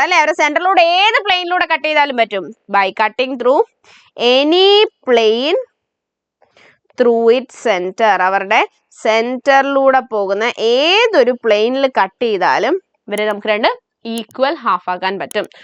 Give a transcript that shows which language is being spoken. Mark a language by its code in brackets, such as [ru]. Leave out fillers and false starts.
[ml] അല്ലെ, ഒരു സെന്ററിലൂടെ ഏത് പ്ലെയിനിലൂടെ കട്ട് ചെയ്താലും പറ്റും. [en] By cutting through any plane through it centre. [ml] അവരുടെ സെന്ററിലൂടെ പോകുന്ന ഏതൊരു പ്ലെയിനിൽ കട്ട് ചെയ്താലും ഇവരെ നമുക്ക് 2 ഈക്വൽ ഹാഫ് ആക്കാൻ പറ്റും.